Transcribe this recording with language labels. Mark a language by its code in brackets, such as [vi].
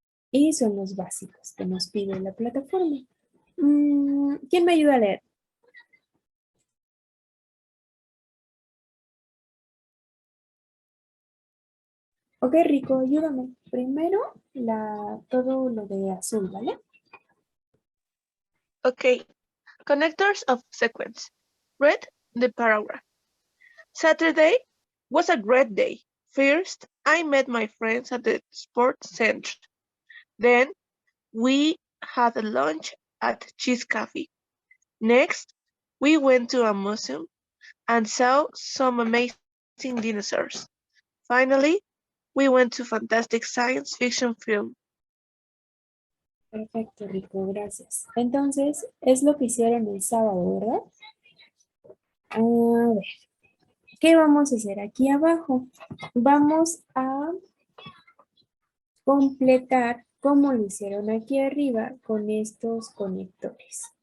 [es] Y son los básicos que nos pide la plataforma. ¿Quién me ayuda a leer? Ok, Rico, ayúdame. Primero, todo lo de azul, ¿vale? [en] Okay. Connectors of sequence. Read the paragraph. Saturday was a great day. First, I met my friends at the sports center. Then, we had a lunch at Cheese Cafe. Next, we went to a museum and saw some amazing dinosaurs. Finally, we went to fantastic science fiction film. [es] Perfecto, Rico, gracias. Entonces, es lo que hicieron el sábado, ¿verdad? A ver, ¿qué vamos a hacer aquí abajo? Vamos a completar como lo hicieron aquí arriba con estos conectores.